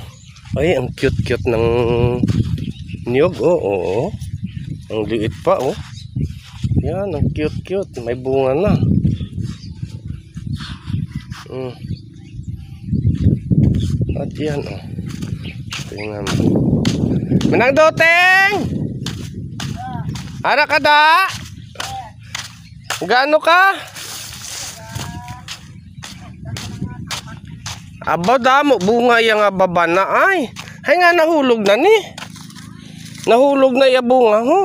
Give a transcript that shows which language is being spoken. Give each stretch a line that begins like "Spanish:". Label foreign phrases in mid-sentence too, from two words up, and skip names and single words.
Filipino: Ay, ang cute-cute ng niyog. Oo. Ang liit pa oh. Yan, ang cute-cute. May bunga na. At yan oh. Tingnan mo. Manang Duting!
Hiligaynon: Ara ka da? Gaano ka? Aba damo bunga yang baba na ay. Hay nga nahulog na ni. Nahulog na ya bunga ho.